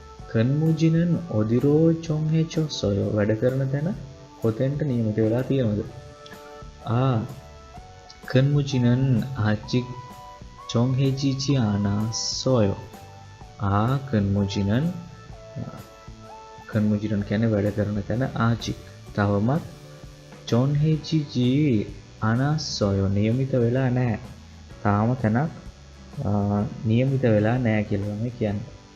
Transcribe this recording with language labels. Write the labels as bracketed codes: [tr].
[ko] 근무지는 어디로 정해졌어요? [si] වැඩ කරන තැන කොතෙන්ට නියමිත වෙලා තියෙනවද? [ko] 근무지는 아직 정해지지 않았어요. 근무지는 [si] කියන්නේ වැඩ කරන තැන [ko] 아직 [si] තවමත් [ko] 정해지지 않았어요. [si] නියමිත වෙලා නැහැ. තාම තැනක් නියමිත වෙලා නැහැ කියලා තමයි කියන්නේ.